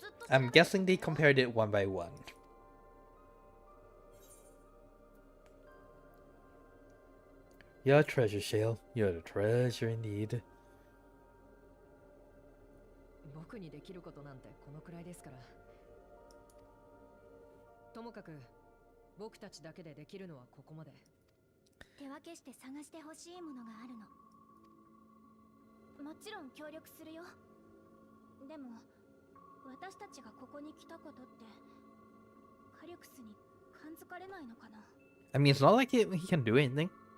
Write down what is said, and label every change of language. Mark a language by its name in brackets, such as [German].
[English] I'm guessing they compared it one by one. You're a treasure, Shale. You're a treasure indeed. [Japanese] 僕にできることなんてこのくらいですから。ともかく僕たちだけでできるのはここまで。手分けして探してほしいものがあるの。もちろん協力するよ。でも私たちがここに来たことってカリュクスに感づかれないのかな。 [English] I mean, it's not like he can do anything.